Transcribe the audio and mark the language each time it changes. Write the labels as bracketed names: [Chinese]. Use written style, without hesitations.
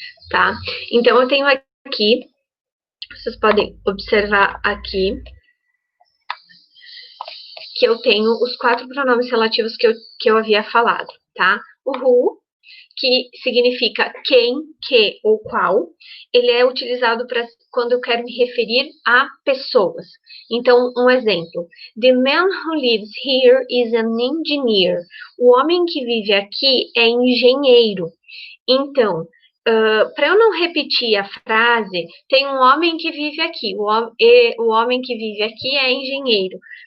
[Portuguese] Tá? Então, eu tenho aqui, vocês podem observar aqui, que eu tenho os 4 pronomes relativos que eu havia falado, tá? O who, que significa quem, que ou qual, ele é utilizado para quando eu quero me referir a pessoas. Então, um exemplo. [English] The man who lives here is an engineer. [Portuguese] O homem que vive aqui é engenheiro. Então, para eu não repetir a frase, tem um homem que vive aqui. O homem que vive aqui é engenheiro.